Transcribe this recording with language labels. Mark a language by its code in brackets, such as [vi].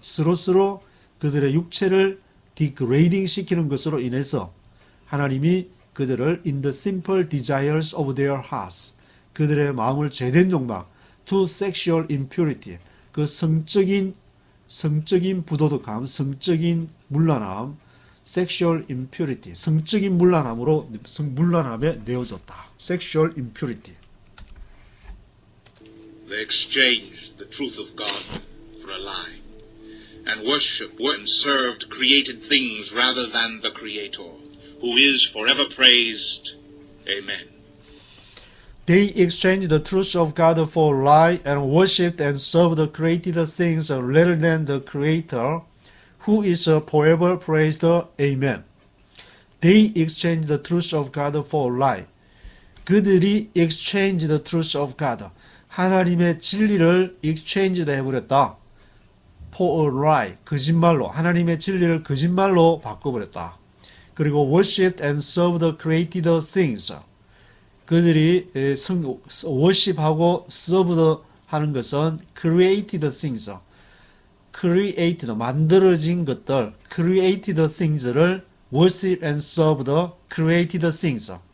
[ko] 서로 그들의 육체를 degrading 시키는 것으로 인해서 하나님이 그들을 in the simple desires of their hearts. 그들의 마음을 죄된 욕망 to sexual impurity. 그 성적인 부도덕함, 성적인 문란함, sexual impurity, 성적인 문란함에 내어줬다. [en] sexual impurity. They exchanged the truth of God for a lie, and worshipped and served created things rather than the Creator, who is forever praised. Amen. They exchanged the truth of God for a lie and worshipped and served the created things rather than the Creator, who is forever praised. Amen. They exchanged the truth of God for a lie. 그들이 exchanged the truth of God. [ko] 하나님의 진리를 exchange 해버렸다. [en] For a lie. 거짓말로. [ko] 하나님의 진리를 거짓말로 바꿔버렸다. [en] 그리고 worshipped and served the created things. 그들이 worship하고 served 하는 것은 created things. 만들어진 것들, created things를 worship and serve the created things.